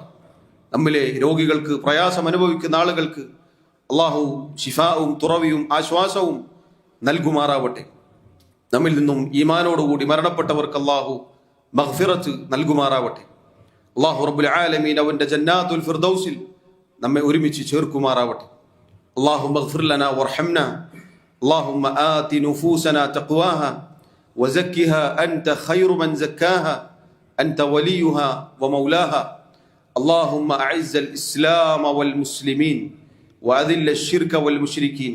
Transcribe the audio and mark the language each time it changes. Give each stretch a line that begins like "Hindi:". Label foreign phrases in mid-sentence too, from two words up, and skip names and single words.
Malayalam: നമ്മിലെ രോഗികൾക്ക്, പ്രയാസം അനുഭവിക്കുന്ന ആളുകൾക്ക് അള്ളാഹു ശിഫാവും തുറവിയും ആശ്വാസവും നൽകുമാറാവട്ടെ. നമ്മിൽ നിന്നും ഈമാനോടുകൂടി മരണപ്പെട്ടവർക്ക് അല്ലാഹു മഗ്ഫിറത്ത് നൽകുമാറാവട്ടെ.
Arabic: الله رب العالمين
Malayalam: അവന്റെ ജന്നാത്തുൽ ഫിർദൗസിൽ നമ്മെ ഒരുമിച്ച് ചേർക്കുമാറാവട്ടെ.
Arabic: اللهم اغفر لنا وارحمنا. اللهم آت نفوسنا تقواها وزكها أنت خير من زكاها أنت وليها ومولاها. اللهم أعز الإسلام والمسلمين وأذل الشرك والمشركين.